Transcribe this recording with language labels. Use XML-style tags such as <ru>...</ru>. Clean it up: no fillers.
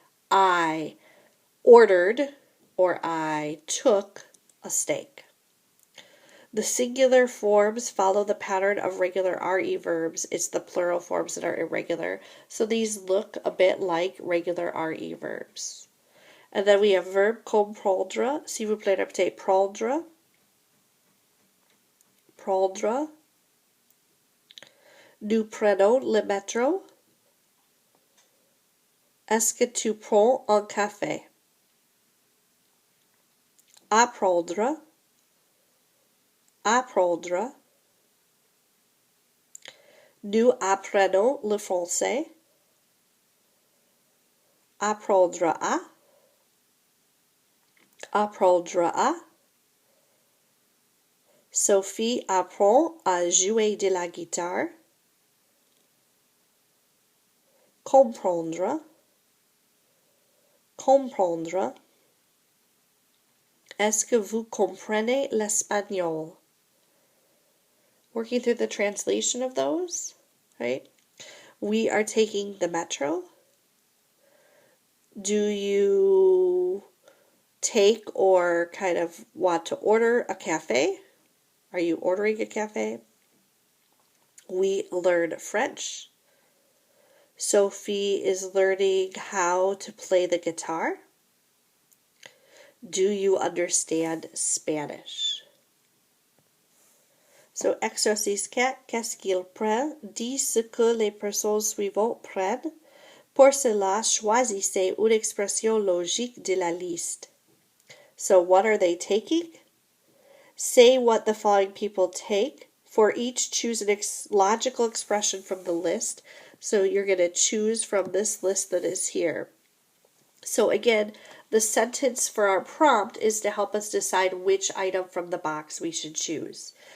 <en>I ordered or I took a steak. The singular forms follow the pattern of regular RE verbs. It's the plural forms that are irregular. So these look a bit like regular RE verbs. And then we have verb comprendre.</en> <fr>S'il vous plaît, répétez prendre. Prendre. Nous prenons le métro. Est-ce que tu prends un café? Apprendre. Apprendre. Nous apprenons le français. Apprendre à. Apprendre à. Sophie apprend à jouer de la guitare. Comprendre. Comprendre. Est-ce que vous comprenez l'espagnol?</fr> <en>Working through the translation of those, right? We are taking the metro. Do you take or kind of want to order a cafe? Are you ordering a cafe? We learn French. Sophie is learning how to play the guitar. Do you understand Spanish?</en> <fr>So, exercice 4, qu'est-ce qu'il prend? Dis ce que les personnes suivantes prennent. Pour cela, choisissez une expression logique de la liste.</fr> <en>So, what are they taking? Say what the following people take. For each, choose a logical expression from the list. So, you're going to choose from this list that is here. So, again, the sentence for our prompt is to help us decide which item from the box we should choose.</en>